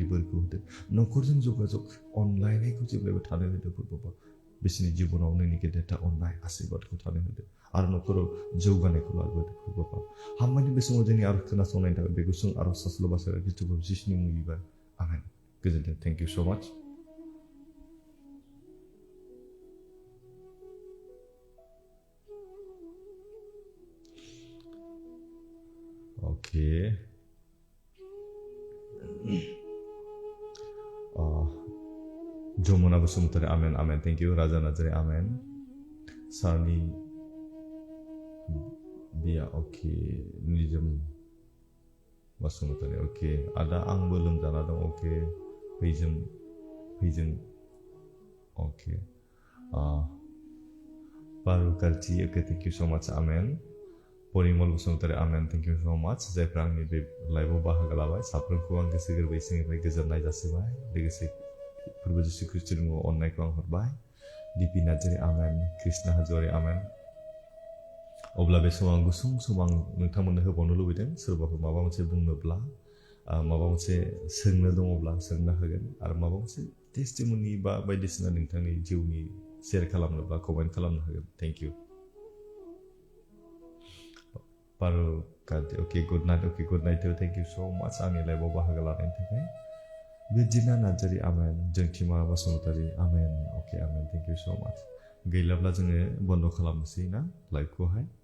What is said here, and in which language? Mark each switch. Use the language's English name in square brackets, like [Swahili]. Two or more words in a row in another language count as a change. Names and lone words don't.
[Bodo] बोरखौ होदो न'खरजों जगाजग अनलायनायखौ जेब्लायबो थानो होदो प्रभु बिसोरनि जिबनाव नोंनि गेदेरथा अननाय आशीर्बादखौ थानो होदो आरो न'खराव जौगानायखौ लाबोदो प्रभु हामबायनो बे समाव जोंनि आरज खोनासंनायनि थाखाय बे गुसुं आरज सासल बासारा गिथुखौ जिसुनि मुङै बिबार आमेन गोजोन्थों [English] thank you so much [Bodo] Okay. Jomona Basumatari, [English] amen, amen. Thank you, [Bodo] Raja Nazari, amen. सारनि बिया ओके निजोम बसुमतारी ओके आदा आंबो लोमजाना दं ओके फैजों ओके बारु कार्ति ओके [English] thank you so much [Bodo] आमेन परिमल बसुमतारी आमेन [English] thank you so much [Bodo] जायफ्रा आंनि बे लाइभआव बाहागो लाबाय साफ्रोमखौ आं गोसो गोरबोयै सिंनिफ्राय गोजोननाय जासिबाय लोगोसे फोरबो जिसु ख्रिस्टनि मुङाव अननायखौ आं हरबाय दिपि नार्जारी आमेन कृष्णा हाजवारी आमेन अब्ला बे समाव आं गुसुं सम आं नोंथांमोननो होबावनो लुबैदों सोरबाफोर माबा मोनसे बुंनोब्ला माबा मोनसे सोंनो दङब्ला सोंनो हागोन आरो माबा मोनसे टेस्टिमनि बा बायदिसिना नोंथांनि जिउनि शेयार खालामनोब्ला कमेन्ट खालामनो हागोन [English] thank you [Bodo] पारु कार्ति ओके [English] good night thank you so much [Bodo] आंनि लाइभआव बाहागो लानायनि थाखाय बिदिना नार्जारी आमेन जोंथिमा बसुमतारी आमेन ओके आमेन [English] thank you so much [Bodo] गैलाब्ला जोङो बन्द खालामनोसै ना लाइभखौहाय